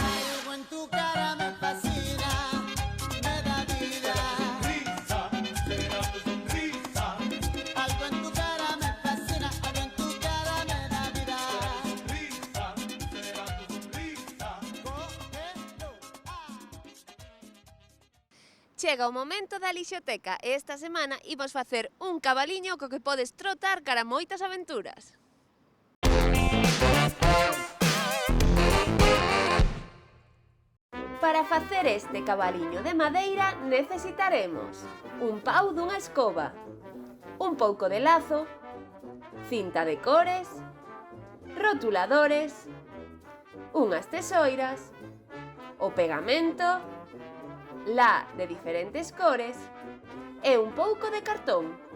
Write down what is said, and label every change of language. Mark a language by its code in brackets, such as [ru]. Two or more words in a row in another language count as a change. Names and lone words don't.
[es] Algo en tu cara me fascina, me da vida. Será tu sonrisa. Algo en tu cara me fascina, algo en tu cara me da vida. Será tu sonrisa. Cógelo. [gl] Chega o momento da lixoteca e esta semana imos facer un cabaliño co que podes trotar cara a moitas aventuras. Para facer este cabaliño de madeira necesitaremos un pau dunha escoba, un pouco de lazo, cinta de cores, rotuladores, unhas tesoiras, o pegamento, la de diferentes cores e un pouco de cartón.